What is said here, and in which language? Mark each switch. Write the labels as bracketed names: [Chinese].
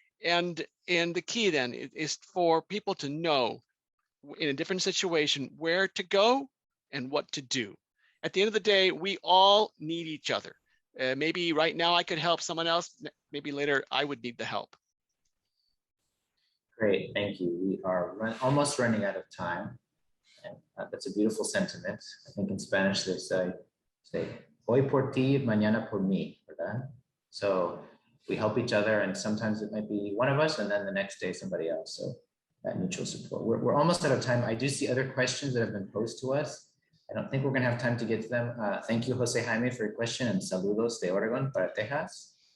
[English] And the key then is for people to know in a different situation where to go and what to do. At the end of the day, we all need each other. Maybe right now I could help someone else. Maybe later I would need the help. great, thank you. We are almost running out of time. And that's a beautiful sentiment. I think in Spanish they say, [Spanish] hoy por ti, mañana por mí, ¿verdad? [English] So we help each other, and sometimes it might be one of us and then the next day somebody else. So that mutual support. We're almost out of time. I do see other questions that have been posed to us. I don't think we're going to have time to get to them. Thank you, Jose Jaime, for your question, and [Spanish] saludos de Oregon para Texas.